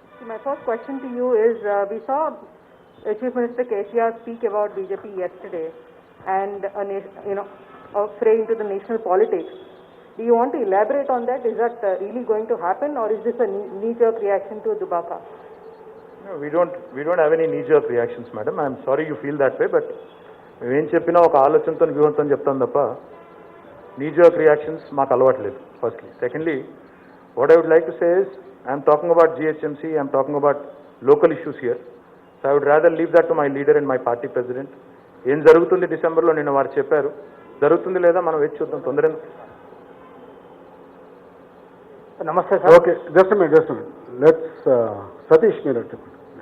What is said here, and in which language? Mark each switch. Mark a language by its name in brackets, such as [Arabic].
[English] So my first question to you is, we saw Chief Minister KCR speak about BJP yesterday and a fray into the national politics. Do you want to elaborate on that? Is that really going to happen, or is this a knee-jerk reaction to Dubaka? No, we don't have any knee-jerk reactions, madam. I'm sorry you feel that way, but [Telugu] మేము చెప్పినా ఒక ఆలోచనతో వ్యూహంతో చెప్తాను తప్ప [English] knee-jerk reactions [Telugu] మాకు అలవాటు లేదు. [English] Firstly, secondly, what I would like to say is I'm talking about GHMC, I'm talking about local issues here. So I would rather leave that to my leader and my party president. [Telugu] ఏం జరుగుతుంది డిసెంబర్లో నిన్న వారు చెప్పారు, జరుగుతుంది లేదా మనం వేచి చూద్దాం, తొందర. నమస్తే sir. [English] Okay, just minute. Let's [Telugu] Satish మీరు చెప్పండి.